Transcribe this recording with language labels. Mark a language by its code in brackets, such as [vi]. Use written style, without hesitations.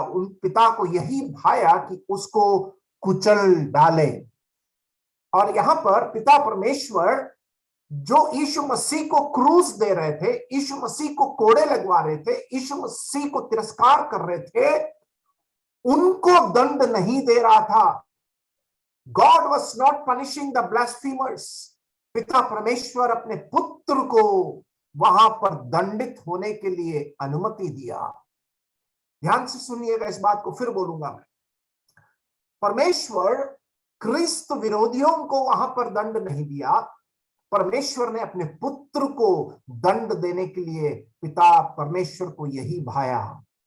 [hi] उन पिता को यही भाया कि उसको कुचल डाले। और यहां पर पिता परमेश्वर जो यीशु मसीह को क्रूस दे रहे थे, यीशु मसीह को कोड़े लगवा रहे थे, यीशु मसीह को तिरस्कार कर रहे थे, उनको दंड नहीं दे रहा था। [en] God was not punishing the blasphemers. [hi] पिता परमेश्वर अपने पुत्र को वहां पर दंडित होने के लिए अनुमति दिया। ध्यान से सुनिएगा, इस बात को फिर बोलूंगा मैं। परमेश्वर क्रिस्त विरोधियों को वहां पर दंड नहीं दिया, परमेश्वर ने अपने पुत्र को दंड देने के लिए पिता परमेश्वर को यही भाया।